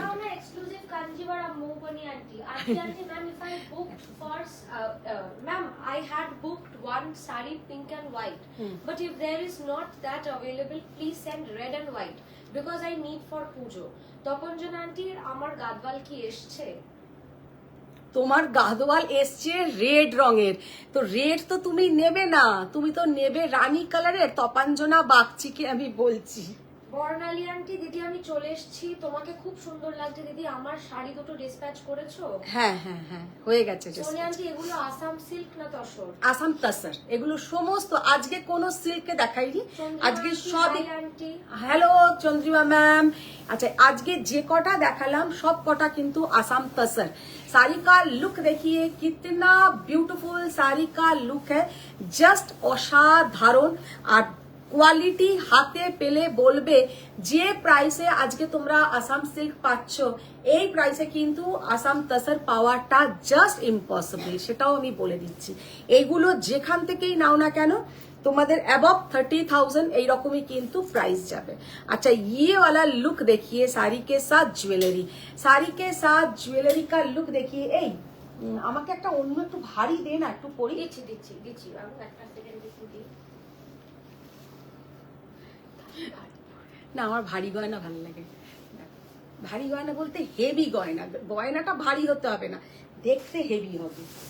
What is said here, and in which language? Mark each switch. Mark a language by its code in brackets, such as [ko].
[bn] देखाओ ना exclusive Kanjeevaram Mohabani aunty. [en] Aunty ma'am, if I booked for ma'am, I had booked one saree pink and white, but if there is not that available, please send red and white because I need for pujo। [bn] তপঞ্জন aunty আমার গাদওয়াল কি এসছে? তোমার গাদওয়াল এসছে red রঙের, তো red তো তুমি নেবে না, তুমি তো নেবে রানী কালারের। তপাঞ্জনা বাগচিকে আমি বলছি, বর্ণালী আন্টি দিদি আমি চলে এসেছি, তোমাকে খুব সুন্দর লাগছে দিদি, আমার শাড়ি দুটো ডিসপ্যাচ করেছো? হ্যাঁ হ্যাঁ হ্যাঁ হয়ে গেছে। সোনিয়া আন্টি এগুলো আসাম সিল্ক না তসর? আসাম তাসার, এগুলো সমস্ত আজকে কোনো সিল্কে দেখাইনি, আজকে সবই। Aunty hello Chandrima ma'am. আচ্ছা আজকে যে কটা দেখালাম সব কটা কিন্তু আসাম तसर। [hi] साड़ी का लुक देखिए कितना ब्यूटीफुल साड़ी का लुक है, [bn] জাস্ট অসাধারণ। আর কোয়ালিটি হাতে পেলে বলবে যে প্রাইসে আজকে তোমরা আসাম সিল্ক পাচ্ছ, এই প্রাইসে কিন্তু আসাম तसर পাওয়াটা জাস্ট ইম্পসিবল, সেটাও আমি বলে দিচ্ছি। এইগুলো যেখান থেকেই নাও না কেন তোমাদের অ্যাবভ 30,000 এইরকমই কিন্তু প্রাইস যাবে। [hi] আচ্ছা ये वाला लुक देखिए साड़ी के साथ ज्वेलरी, साड़ी के साथ ज्वेलरी का लुक देखिए। [bn] এই আমাকে একটা অন্য একটু ভারী দে না, একটু পরি। দিচ্ছি দিচ্ছি দিচ্ছি আমি একটা সেকেন্ড দেখি দিই। না আমার ভারী গয়না ভালো লাগে, ভারী গয়না বলতে হেভি গয়না, গয়নাটা ভারী হতে হবে না, দেখতে হেভি হবে।